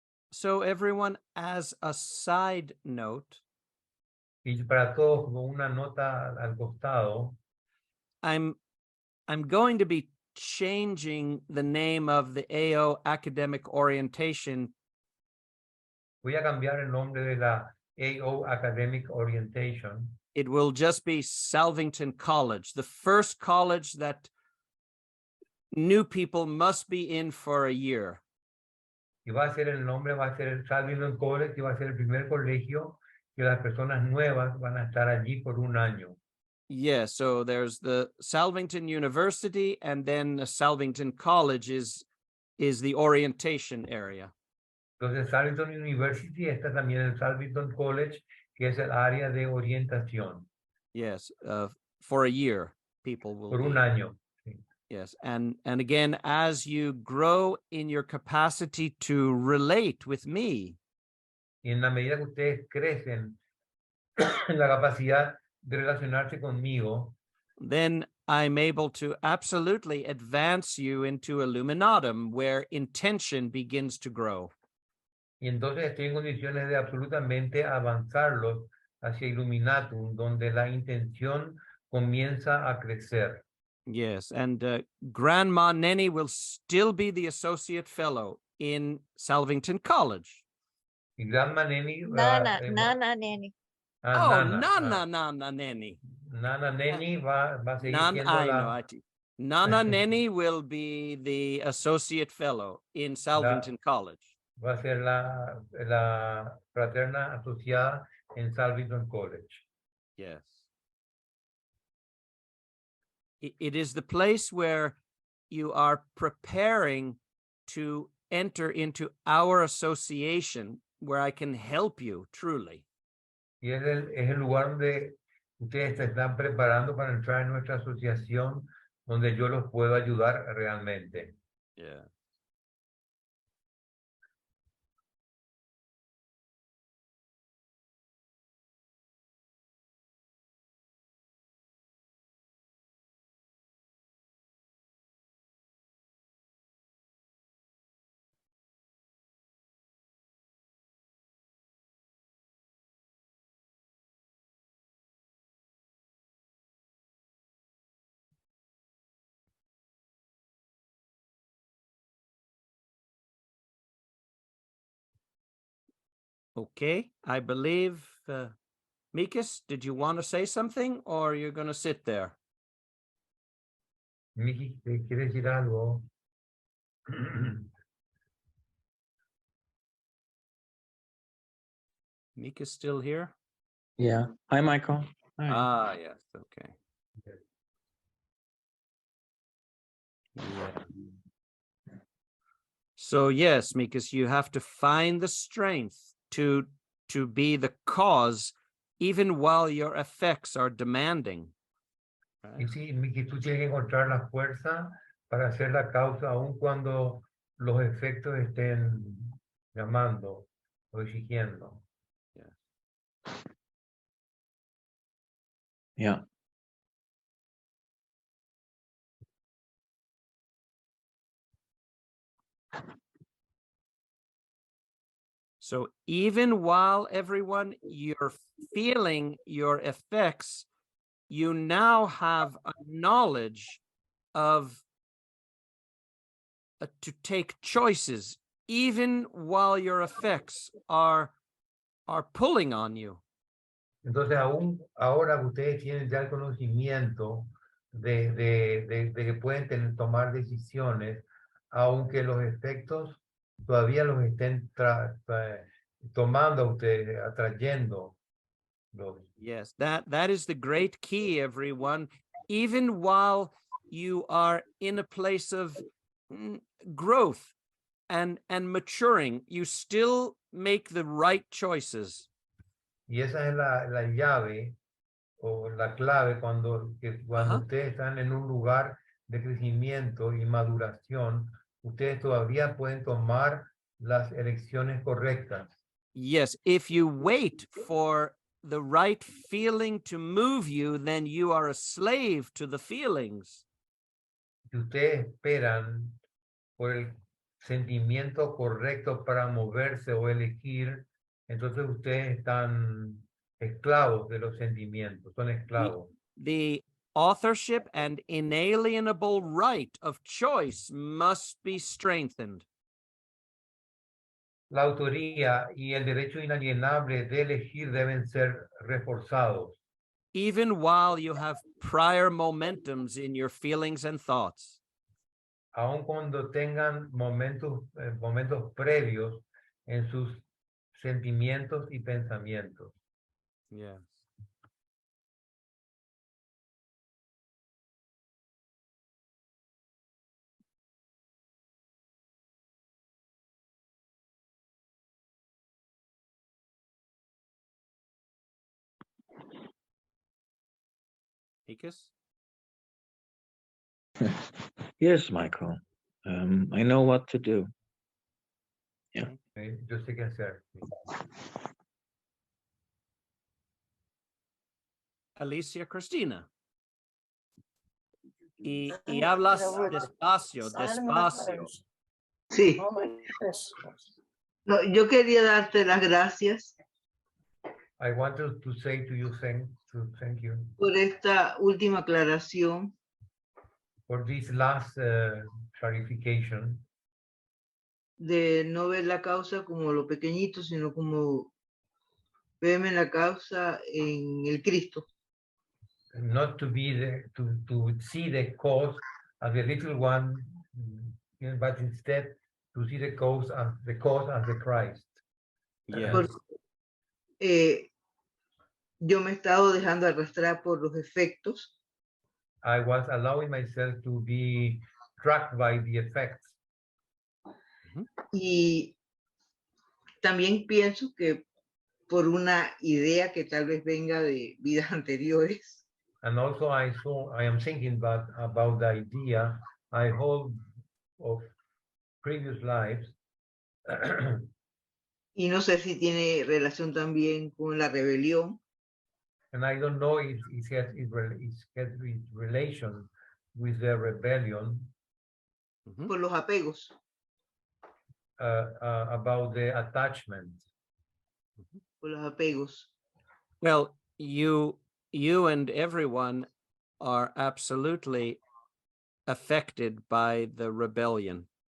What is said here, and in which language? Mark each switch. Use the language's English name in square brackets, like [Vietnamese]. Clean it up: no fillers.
[English] So everyone, as a side note, [Spanish] Y para todos, como una nota al costado, [English] I'm going to be changing the name of the AO academic orientation. [Spanish] voy a cambiar el nombre de la AO Academic Orientation. [English] It will just be Salvington College, the first college that new people must be in for a year. [Spanish] Y va a ser el nombre, va a ser el Salvington College, y va a ser el primer colegio que las personas nuevas van a estar allí por un año. [English] Yeah, so there's the Salvington University, and then the Salvington College is the orientation area. [Spanish] Entonces, Salvington University está también el Salvington College, que es el área de orientación. [English] Yes, for a year, people will [Spanish] Por un [English] be. [Spanish] año. Sí. [English] Yes, and again, as you grow in your capacity to relate with me, [Spanish] Y en la medida que ustedes crecen en la capacidad de relacionarse conmigo, [English] then I'm able to absolutely advance you into Illuminatum, where intention begins to grow. [Spanish] Y entonces estoy en condiciones de absolutamente avanzarlos hacia Illuminatum, donde la intención comienza a crecer. [English] Yes, and Grandma Nenny will still be the associate fellow in Salvington College. [Spanish] Y Grandma Neni [English] Nana, Nana, Neni. Oh, Nana, Nana Nenny. [Spanish] Nana Neni va a seguir siendo [English] I know. Nana Nenny will be the associate fellow in Salvington College. [Spanish] va a ser la fraterna asociada en Salvington College. [English] Yes. It is the place where you are preparing to enter into our association where I can help you truly. [Spanish] Y es el lugar donde ustedes se están preparando para entrar en nuestra asociación, donde yo los puedo ayudar realmente. [English] Yeah. Okay, I believe, Mikis, did you want to say something or you're going to sit there? [Spanish] Miki, ¿quieres decir algo? [English] Mika's still here? Yeah. Hi, Michael. Hi. Ah, yes, okay. Yeah. So yes, Mikas, you have to find the strength to be the cause, even while your effects are demanding. [Spanish] Y sí, Miki, tú tienes que encontrar la fuerza para hacer la causa, aun cuando los efectos estén llamando o exigiendo. [English] Yeah. So even while everyone, you're feeling your effects, you now have a knowledge of to take choices, even while your effects are pulling on you. [Spanish] Entonces, aún ahora que ustedes tienen ya el conocimiento de que pueden tomar decisiones, aunque los efectos todavía los estén tomando a ustedes, atrayendo. [English] Yes, that is the great key, everyone. Even while you are in a place of growth and maturing, you still make the right choices. [Spanish] Y esa es la llave o la clave cuando ustedes están en un lugar de crecimiento y maduración, ustedes todavía pueden tomar las elecciones correctas. [English] Yes, if you wait for the right feeling to move you, then you are a slave to the feelings. [Spanish] Si ustedes esperan por el sentimiento correcto para moverse o elegir, entonces ustedes están esclavos de los sentimientos, son esclavos. [English] The authorship and inalienable right of choice must be strengthened. [Spanish] La autoría y el derecho inalienable de elegir deben ser reforzados. [English] Even while you have prior momentums in your feelings and thoughts. [Spanish] Aun cuando tengan momentos previos en sus sentimientos y pensamientos. [English] Yes. Mikis? Yes, Michael. I know what to do. Yeah. [Spanish] Yo sé qué hacer. Alicia Cristina. Y hablas despacio, despacio. Sí. No, yo quería darte las gracias [English] I wanted to say to you thank you [Spanish] por esta última aclaración [English] for this last clarification [Spanish] de no ver la causa como lo pequeñito, sino como verme la causa en el Cristo. [English] not to be to see the cause as the little one, but instead to see the cause as the Christ. Yes. [Spanish] Yo me he estado dejando arrastrar por los efectos [English] I was allowing myself to be tracked by the effects. [Spanish] y también pienso que por una idea que tal vez venga de vidas anteriores. [English] And also I am thinking about the idea I hold of previous lives. [Spanish] Y no sé si tiene relación también con la rebelión. [English] And I don't know if it has relation with the rebellion. [Spanish] Por los apegos. [English] About the attachment. [Spanish] Por los apegos. [English] Well, you and everyone are absolutely affected by the rebellion.